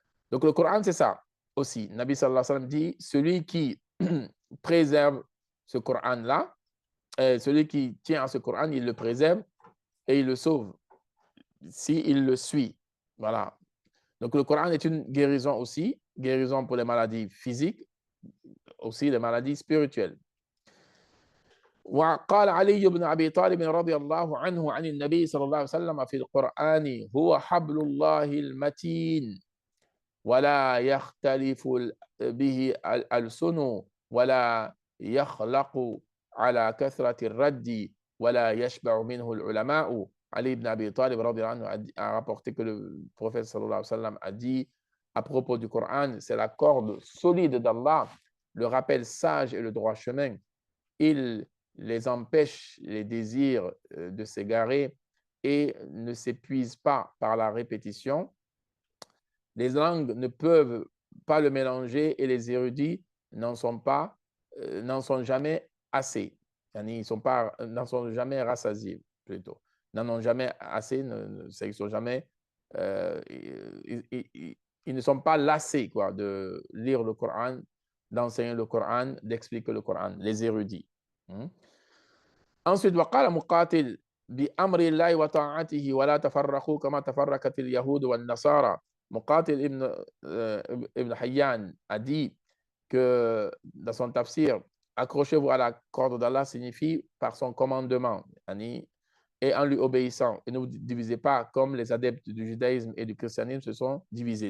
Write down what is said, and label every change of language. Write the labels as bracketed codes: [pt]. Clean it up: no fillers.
[fr] Donc le Coran, c'est ça aussi. Nabi sallallahu alayhi wa sallam dit, celui qui préserve ce Coran-là, celui qui tient à ce Coran, il le préserve et il le sauve s'il le suit. Voilà. Donc le Coran est une guérison aussi, guérison pour les maladies physiques, aussi les maladies spirituelles. [ar] وقال علي بن أبي طالب رضي الله عنه عن النبي صلى الله عليه وسلم في القرآن هو حبل الله المتين ولا يختلف به الألسن ولا يخلق على كثرة الرد ولا يشبع منه العلماء. [fr] Ali ibn Abi Talib a rapporté que le prophète sallallahu alayhi wa sallam a dit à propos du Coran, c'est la corde solide d'Allah, le rappel sage et le droit chemin. Il les empêche, les désirs, de s'égarer et ne s'épuise pas par la répétition. Les langues ne peuvent pas le mélanger et les érudits n'en sont jamais assez. Ils n'en sont jamais rassasiés, plutôt. N'en ont jamais assez, ils sont jamais, ils ne sont pas lassés, quoi, de lire le Coran, d'enseigner le Coran, d'expliquer le Coran, les érudits. Ensuite, [ar] وقال مقاتل بأمر الله وطاعته ولا تفرقوا كما تفرقت اليهود والنصارى. [fr] Muqatil ibn Hayyan a dit que dans son tafsir, accrochez-vous à la corde d'Allah signifie par son commandement et en lui obéissant. Et ne vous divisez pas comme les adeptes du judaïsme et du christianisme se sont divisés.